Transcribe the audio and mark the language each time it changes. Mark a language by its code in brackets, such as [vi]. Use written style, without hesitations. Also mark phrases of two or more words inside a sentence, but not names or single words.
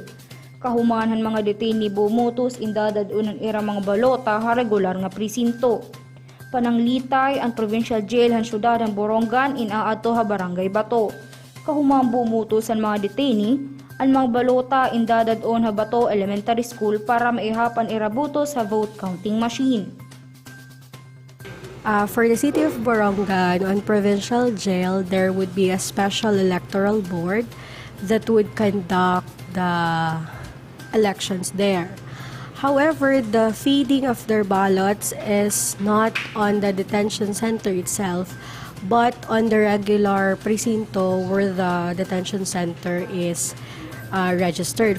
[war] Kahuman han mga detainee bumotos indadad unan era mga balota ha regular nga presinto. Pananglitay ang [en] provincial jail [war] han syudad han Borongan inaadto ha Barangay Bato. Kahuman bumotos ang mga detainee ang mga balota indadadon ha Bato Elementary School para maihapan irabuto sa [en] vote counting machine. For the city of Borongan, on provincial jail, there would be a special electoral board that would conduct the elections there. However, the feeding of their ballots is not on the detention center itself, but on the regular presinto where the detention center is registered.